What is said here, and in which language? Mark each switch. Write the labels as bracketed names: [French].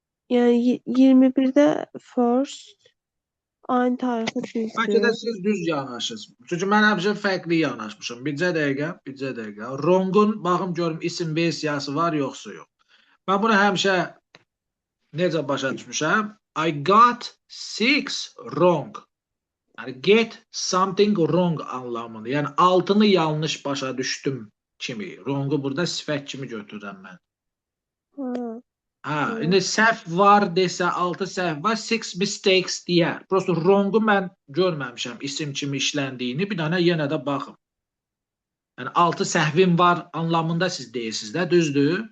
[Azerbaijani] Yəni 21-də first aynı tarixi Bəlkə də düzdür. siz düz yanaşırsınız. Çünki mən həmişə fərqli yanaşmışam. Bircə dəqiqə. Wrong-un baxım görüm isim versiyası var yoxsa yox. Mən bunu həmişə necə başa düşmüşəm? [English] I got 6 wrong. [Azerbaijani] Yəni [English] get something wrong [Azerbaijani] anlamında. Yəni altını yanlış başa düşdüm kimi. Wrong-u burada sifət kimi götürürəm mən. Ha. İndi səhv var desə, 6 səhv var, [English] 6 mistakes [Azerbaijani] deyər. Prosto wrong-u mən görməmişəm isim kimi işləndiyini. Bir dənə yenə də baxım. Yəni 6 səhvim var anlamında siz deyirsiniz də, düzdür?